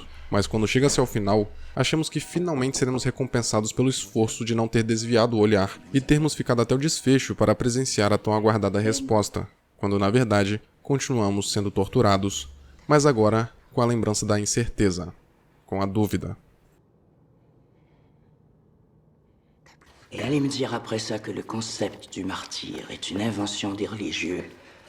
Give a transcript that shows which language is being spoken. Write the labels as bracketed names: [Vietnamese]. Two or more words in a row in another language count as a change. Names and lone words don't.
[Portuguese] Mas quando chega-se ao final, achamos que finalmente seremos recompensados pelo esforço de não ter desviado o olhar e termos ficado até o desfecho para presenciar a tão aguardada resposta, quando na verdade continuamos sendo torturados, mas agora com a lembrança da incerteza, com a dúvida. [French] Et allez me dire après ça que le concept du martyr est une invention des religieux.